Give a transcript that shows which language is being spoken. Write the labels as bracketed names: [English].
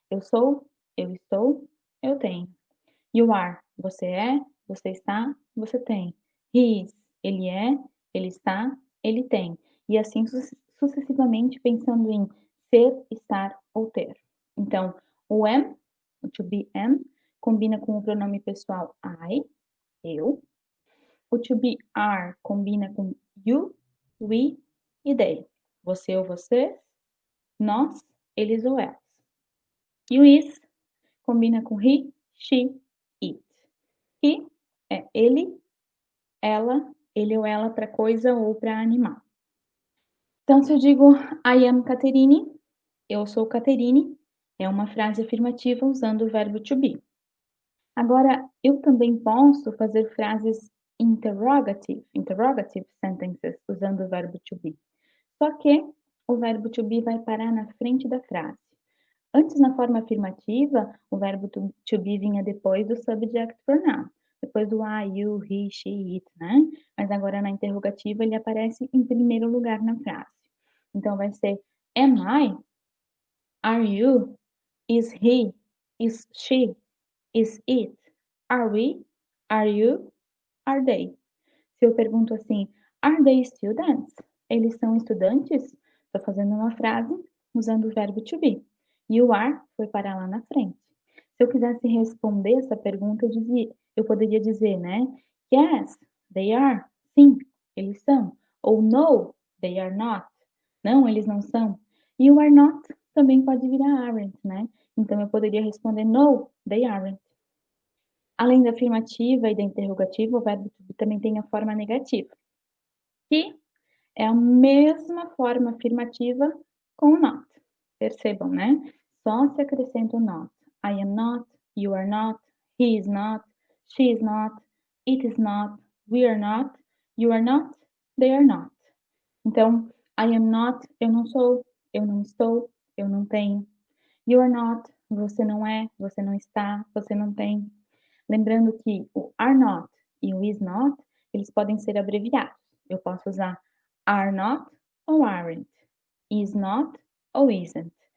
[Portuguese] Eu sou, eu estou, eu tenho. [English] You are, [Portuguese] você é, você está, você tem. [English] He is, [Portuguese] ele é, ele está, ele tem. E assim sucessivamente pensando em ser, estar ou ter. Então, o am, o to be am, combina com o pronome pessoal I, eu. O to be are combina com you, we e they. Você ou você, nós, eles ou elas. E o is combina com he, she, it. He é ele, ela, ele ou ela para coisa ou para animal. Então, se eu digo [English] I am Caterine, [Portuguese] eu sou Caterine, é uma frase afirmativa usando o verbo to be. Agora, eu também posso fazer frases interrogative sentences usando o verbo to be. Só que o verbo to be vai parar na frente da frase. Antes, na forma afirmativa, o verbo to be vinha depois do subject pronoun, depois do I, you, he, she, it, né? Mas agora na interrogativa ele aparece em primeiro lugar na frase. Então vai ser [English] am I? Are you? Is he? Is she? Is it? Are we? Are you? Are they? [Portuguese] Se eu pergunto assim, [English] are they students? [Portuguese] Eles são estudantes? Estou fazendo uma frase usando o verbo to be. [English] You are [Portuguese] foi parar lá na frente. Se eu quisesse responder essa pergunta, eu poderia dizer, né? [English] Yes, they are. [Portuguese] Sim, eles são. Ou [English] no, they are not. [Portuguese] Não, eles não são. [English] You are not [Portuguese] também pode virar aren't, né? Então eu poderia responder [English] no, they aren't. [Portuguese] Além da afirmativa e da interrogativa, o verbo to be também tem a forma negativa, que é a mesma forma afirmativa com o not. Percebam, né? Só se acrescenta o not. [English] I am not, you are not, he is not, she is not, it is not, we are not, you are not, they are not. [Portuguese] Então, [English] I am not, [Portuguese] eu não sou, eu não estou, eu não tenho. [English] You are not, [Portuguese] você não é, você não está, você não tem. Lembrando que o are not e o is not, eles podem ser abreviados. Eu posso usar are not ou aren't, is not ou isn't.